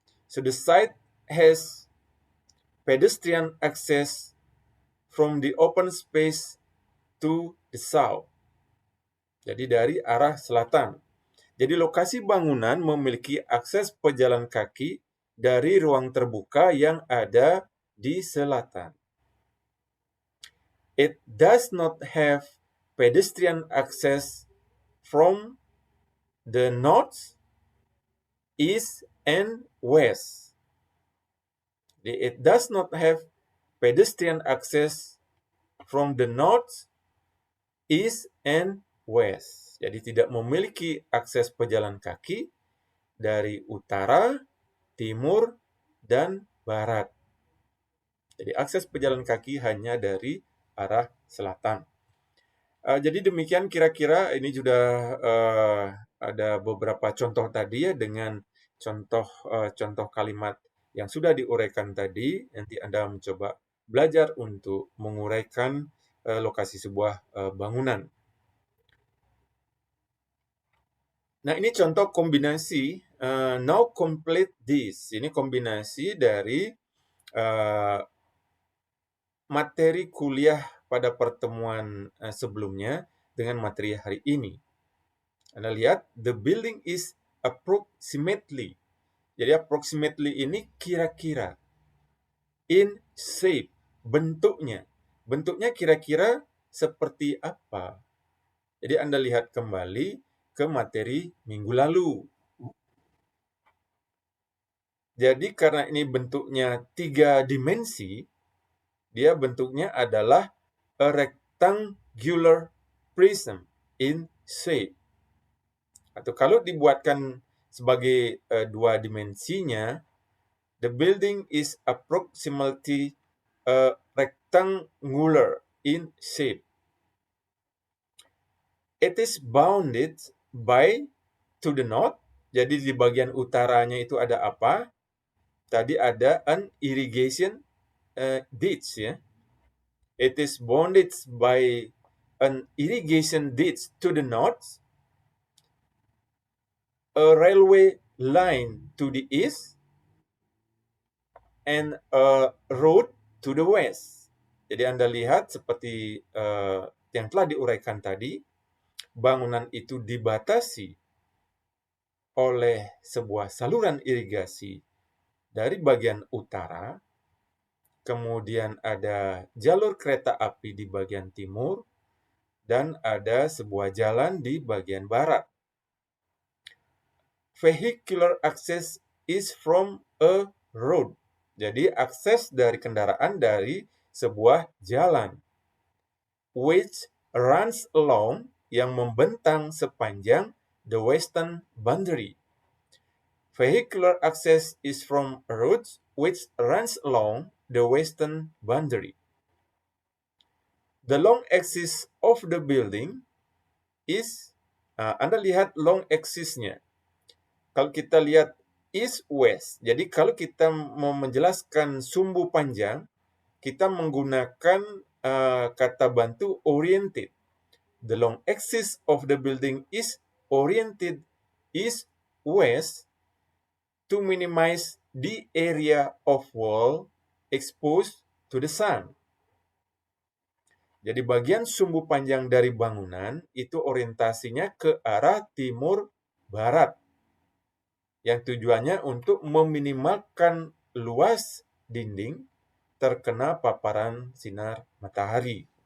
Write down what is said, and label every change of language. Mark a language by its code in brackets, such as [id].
[en] So the site has pedestrian access from the open space to the south. [id] Jadi dari arah selatan. Jadi lokasi bangunan memiliki akses pejalan kaki dari ruang terbuka yang ada di selatan. [en] It does not have pedestrian access from the north, east, and west. It does not have pedestrian access from the north, east, and west. [id] Jadi tidak memiliki akses pejalan kaki dari utara, timur, dan barat. Jadi akses pejalan kaki hanya dari arah selatan. Jadi demikian kira-kira ini sudah ada beberapa contoh tadi ya dengan contoh kalimat yang sudah diuraikan tadi. Nanti Anda mencoba belajar untuk menguraikan lokasi sebuah bangunan. Nah, ini contoh kombinasi [en] now complete this. [id] Ini kombinasi dari materi kuliah pada pertemuan sebelumnya dengan materi hari ini. Anda lihat, [en] the building is approximately. [id] Jadi approximately ini kira-kira. [en] In shape, [id] bentuknya. Bentuknya kira-kira seperti apa? Jadi Anda lihat kembali ke materi minggu lalu. Jadi karena ini bentuknya 3 dimensi, dia bentuknya adalah [en] a rectangular prism in shape. [id] Atau kalau dibuatkan sebagai 2 dimensinya, [en] the building is approximately rectangular in shape. It is bounded by to the north. [id] Jadi di bagian utaranya itu ada apa? Tadi ada [en] an irrigation ditch [id] ya. [en] It is bounded by an irrigation ditch to the north, a railway line to the east, and a road to the west. [id] Jadi Anda lihat seperti yang telah diuraikan tadi, bangunan itu dibatasi oleh sebuah saluran irigasi dari bagian utara, kemudian ada jalur kereta api di bagian timur, dan ada sebuah jalan di bagian barat. [en] Vehicular access is from a road. [id] Jadi akses dari kendaraan dari sebuah jalan. [en] Which runs along, [id] yang membentang sepanjang [en] the western boundary. Vehicular access is from a road which runs along the western boundary. The long axis of the building is, [id] Anda lihat [en] long axis-nya. [id] Kalau kita lihat east west, jadi kalau kita mau menjelaskan sumbu panjang, kita menggunakan kata bantu oriented. [en] The long axis of the building is oriented east west to minimize the area of wall exposed to the sun. [id] Jadi bagian sumbu panjang dari bangunan itu orientasinya ke arah timur barat. Yang tujuannya untuk meminimalkan luas dinding terkena paparan sinar matahari.